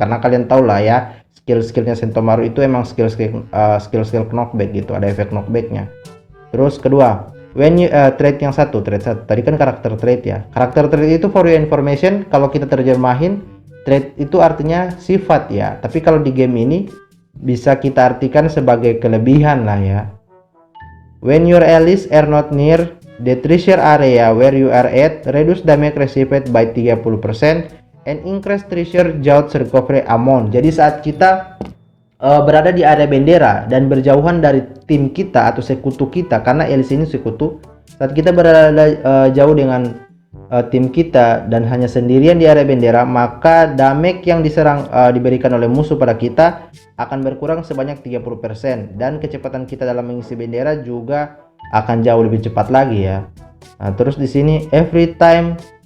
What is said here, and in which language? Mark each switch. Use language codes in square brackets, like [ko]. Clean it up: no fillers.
[id] Karena kalian tahu lah ya, skill-skillnya Sentomaru itu emang skill knockback gitu, ada efek knockbacknya. Terus kedua, [en] when you [id] trait satu tadi kan karakter trait ya. Karakter trait itu [en] for your information, [id] kalau kita terjemahin trait itu artinya sifat ya. Tapi kalau di game ini bisa kita artikan sebagai kelebihan lah ya. [en] When your allies are not near the treasure area where you are at, reduce damage received by 30% and increase treasure jouts recovery amount. [id] Jadi saat kita berada di area bendera dan berjauhan dari tim kita atau sekutu kita, karena Alice ini sekutu, saat kita berada jauh dengan tim kita dan hanya sendirian di area bendera, maka damage yang diberikan oleh musuh pada kita akan berkurang sebanyak 30%, dan kecepatan kita dalam mengisi bendera juga akan jauh lebih cepat lagi ya. Nah, terus di sini [en] every time